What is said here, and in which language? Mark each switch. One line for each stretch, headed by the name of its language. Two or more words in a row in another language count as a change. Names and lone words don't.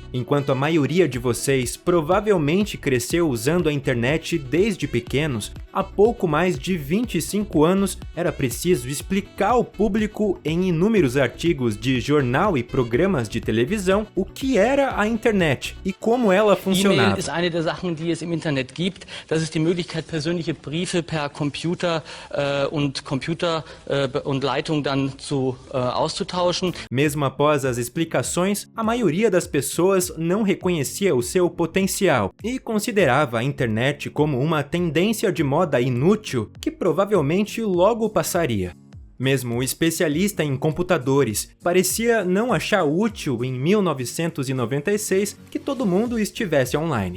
Portuguese: Enquanto a maioria de vocês provavelmente cresceu usando a internet desde pequenos, há pouco mais de 25 anos era preciso explicar ao público em inúmeros artigos de jornal e programas de televisão o que era a internet e como ela funcionava.
German: E-Mail ist eine der Sachen, die es im Internet gibt. Das ist die Möglichkeit, persönliche Briefe per Computer und Leitung dann auszutauschen.
Portuguese: Mesmo após as explicações, a maioria das pessoas não reconhecia o seu potencial e considerava a internet como uma tendência de moda inútil que provavelmente logo passaria. Mesmo o especialista em computadores parecia não achar útil em 1996 que todo mundo estivesse online.